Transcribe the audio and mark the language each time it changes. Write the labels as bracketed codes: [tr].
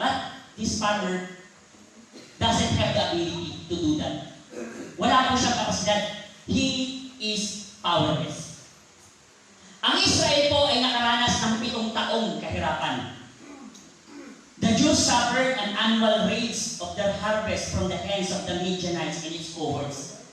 [en] But this farmer doesn't have the ability to do that. [tl] Wala po siyang kapasidad. [en] He is powerless. [tl] Ang Israel po ay nakaranas ng 7 taong kahirapan. [en] The Jews suffered an annual rage of their harvest from the hands of the Midianites and its cohorts.